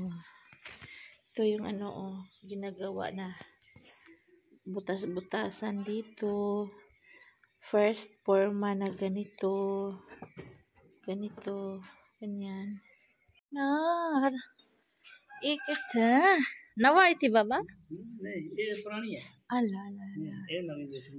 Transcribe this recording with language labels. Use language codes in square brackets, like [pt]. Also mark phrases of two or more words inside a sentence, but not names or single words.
[tl] Ito yung ano o, ginagawa na butas-butasan dito. First, forma na ganito. Ganito. Ganyan. Na, ikit ha. [hi] नवा आई थी बाबा नहीं ये पुरानी है अल्लाह अल्लाह ये नवी शुरू